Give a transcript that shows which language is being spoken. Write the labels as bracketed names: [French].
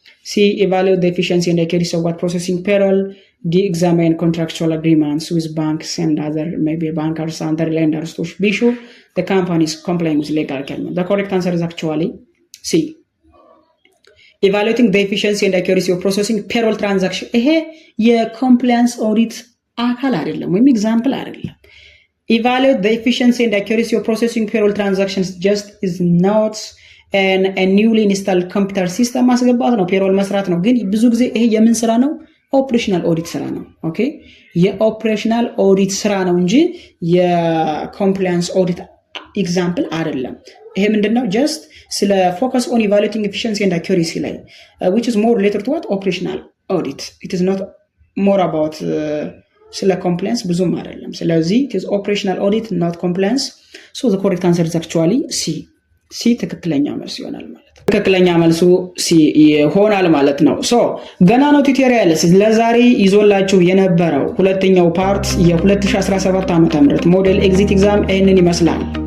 [English] C evaluate the efficiency and accuracy of what processing payroll. D examine contractual agreements with banks and other maybe bankers and other lenders to be sure the company is complying with legal requirements. The correct answer is actually C evaluating the efficiency and accuracy of processing payroll transaction. [Amharic] ይሄ የኮምፕላያንስ ኦዲት አካል አይደለም ወይም ኤግዛምፕል አይደለም። [English] evaluate the efficiency and accuracy of processing payroll transactions just is not a newly installed computer system [Amharic] ማስገባት ነው፣ ፔሮል መስራት ነው። ግን ብዙ ጊዜ ይሄ የምን ስራ ነው? ኦፕሬሽናል ኦዲት ስራ ነው። ኦኬ የኦፕሬሽናል ኦዲት ስራ ነው እንጂ የኮምፕላያንስ ኦዲት ኤግዛምፕል አይደለም። ይሄ ምንድነው? [English] ጀስት ስለ ፎከስ ኦን ኢቫሉዌቲንግ ኤፊሺየንሲ ኤንድ አኩሬሲ ላይ which is more related to what operational audit. It is not more about ስለ compliance [Amharic] ብዙም አይደለም። ስለዚህ [English] it is operational audit not compliance. So the correct answer is actually C [Amharic] ትክክለኛ መልስ ይሆናል ማለት ነው። ትክክለኛ መልሱ C ይሆናል ማለት ነው። ሶ ገና ነው ቱቶሪያልስ ለዛሬ ይዞላችሁ የነበረው ሁለተኛው ፓርት የ2017 ዓ.ም ሞዴል ኤግዚት ኤግዛም ይሄንን ይመስላል።